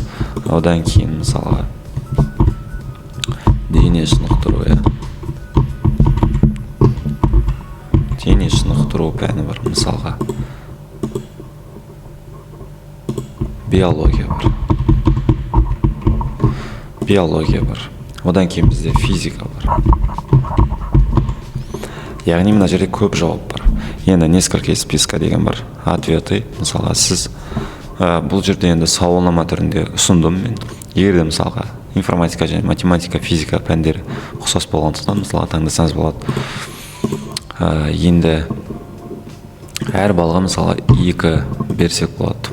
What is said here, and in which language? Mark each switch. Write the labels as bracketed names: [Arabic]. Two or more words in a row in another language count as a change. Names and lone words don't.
[Kazakh] Одан кейін мысалға дене шынықтыру, дене шынықтыру пәні бар. Мысалға биология бар. Одан кейін бізде физика бар. Яғни мына жерде көп жауап бар. Енді [Russian] несколько из списка [Kazakh] деген бар. Ответы. Мысалға сіз бұл жерде енді сауалнама түрінде ұсындым мен. Егер де мысалға информатика және математика, физика пәндері ұқсас болғандықтан мысалға таңдасаңыз болады. Енді әр балға мысалы 2 берсек болады.